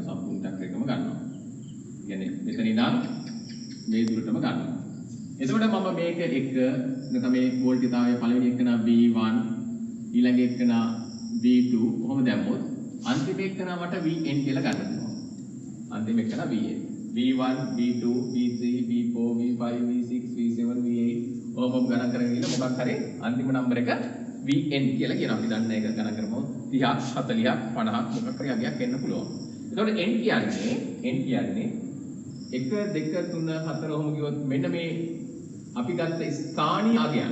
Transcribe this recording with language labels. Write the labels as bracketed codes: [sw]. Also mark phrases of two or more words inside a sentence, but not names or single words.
[si] සම්පූර්ණ චක්‍රයකම ගන්නවා. කියන්නේ මෙතන ඉඳන් මේ දුරටම ගන්නවා. එතකොට මම මේක එක නැත්නම් මේ වෝල්ටීයතාවය පළවෙනි එකන V1 ඊළඟ එකන V2 කොහොම දැම්මොත් අන්තිම එකන මට Vn කියලා ගන්න පුළුවන්. අන්තිම එකන Vn. V1 V2 V3 V4 V5 V6 V7 V8 ඔහොම ගණන් කරගෙන ඉන්න මොකක් හරි අන්තිම නම්බර එක Vn කියලා කියනවා. අපි දන්න එක ගණන් කරමු 30ක් 40ක් 50ක් මොකක් හරි අගයක් එන්න පුළුවන්. එතකොට n කියන්නේ 1 2 3 4 ඔහොම ගියොත් මෙන්න මේ අපි ගත්ත ස්ථානීය අගයන්.